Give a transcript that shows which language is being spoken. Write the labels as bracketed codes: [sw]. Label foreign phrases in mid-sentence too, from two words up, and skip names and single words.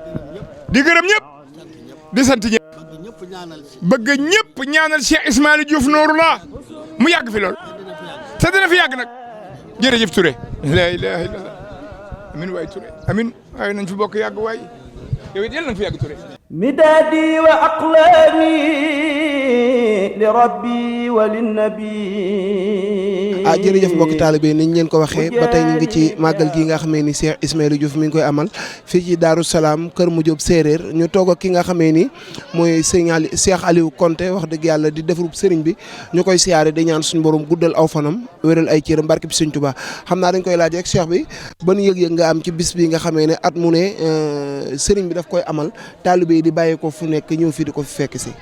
[wo] di gërëm ñëpp. di sant ñëpp. bëgg ñëpp ñaanal si. bëgg ñëpp ñaanal Cheikh Ismaïla Diouf Nouroullah mu yàgg fi lool. te dina fi yàgg nag. jërëjëf Touré. [ar] لا إله إلا الله. [wo] amin waay Touré amin waaye nañ fi bokk yàgg waay yow it yàlla nañ fi yàgg Touré. [ar] مدادي وأقلامي لربي وللنبي [wo] jërëjëf mbokki taalibe niñ leen ko waxee ba tey ñu ngi ci màggal gi nga xamee ni Cheikh Ismaïla Diouf mi ngi koy amal fii ci Daaru Salaam Kër Madiop Séeréer ñu toog ak ki nga xamee ni mooy sëñ Cheikh Aliou Konté wax dëgg yàlla di defarub sëriñ bi ñu koy siyaare di ñaan suñu borom guddal aw fanam wéral ay cëram barke bi Sëñ Tuubaa xam naa dañ koy laaj rek Cheikh bi ban yëg-yëg nga am ci bis bi nga xamee ne at mu ne sëriñ bi daf koy amal taalibe yi di bàyyi ko fu nekk ñëw fii di ko fi fekk si.